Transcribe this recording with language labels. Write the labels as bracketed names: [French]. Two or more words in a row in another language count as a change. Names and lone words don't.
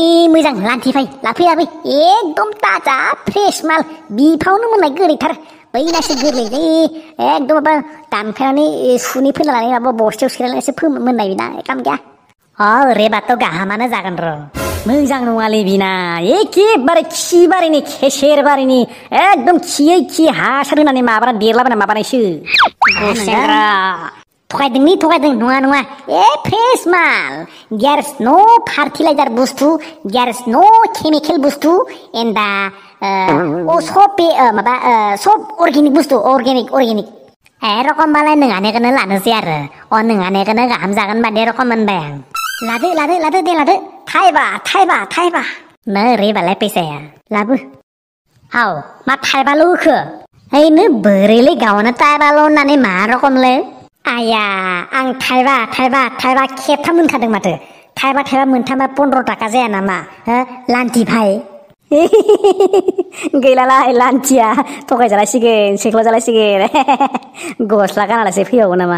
[Bodo] मोजां लान्थिफाय लाफै एकदम ताजा फ्रेश माल बिफावनो मोननाय गोदैथार बैनासो गोरलैलै एकदम माबा दानफायनानै सुनि फोननानै माबा बस्थायाव सोलायनानैसो मोननाय बिना काम गैया रेबाथ' गाहामानो जागोन र' मोजां नङालै बिना एखेबारे खिबारिनि खेसेर बारिनि एकदम खि हासार होनानै माबाना देरलाबायना माबानायसो थगायदों नङा फ्रेश माल [English] there is no fertilizer [Bodo] बुस्थु [English] there is no chemical [Bodo] बुस्थु एन्ड दा सब अर्गेनिक बुस्थु अर्गेनिक रखमबालाय नोंहानिखौनो लानोसै आरो नोंहानिखौनो गाहाम जागोन बादि रखम मोनबाय आं लादो दे थाइबा नै ओरैबालाय फैसाया लाबो मा थाइबाल' होखो हैनो बोरैलै गावनो थाइबाल' होननानै मा रखमलै आया आं थाइबा खेबथाम मोनखादों माथो थाइबा मोनथामा 15 थाखा जाया नामा हो लान्थि भाइ गैलालाय लान्थिया थगायजालायसिगोन सेख्लाजालायसिगोन गस्ला गानालासे फैबावो नामा